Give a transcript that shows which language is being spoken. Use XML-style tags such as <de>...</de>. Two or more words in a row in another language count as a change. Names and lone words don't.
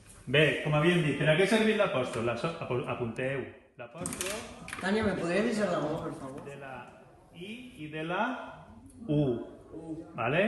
<ca>Bé, com havíem dit, per a què ha servit l'apòstol? Apunteu. L'apòstol...</ca> <es>Tania, ¿me podrías decir algo, por favor?</es> <ca>De la I i de la U. ¿Vale?</ca>